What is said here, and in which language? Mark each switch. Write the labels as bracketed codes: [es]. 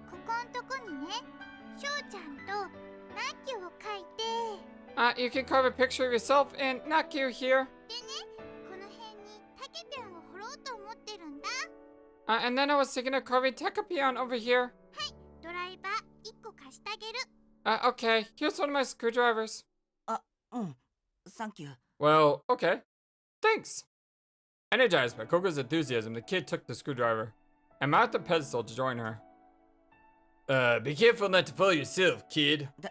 [ja] ここんとこにね、翔ちゃんとナッキュを描いて。 [en] You can carve a picture of yourself and knock you here. [ja] でね、この辺にタケピョンを彫ろうと思ってるんだ。 [en] And then I was thinking of carving Tekapion over here. [ja] はい、ドライバー1個貸してあげる。 [en] Okay, here's one of my screwdrivers. [ja] うん、サンキュー。 [en] Well, okay. Thanks. Energized by Coco's enthusiasm, the kid took the screwdriver and mounted the pedestal to join her. Be careful not to fall yourself, kid.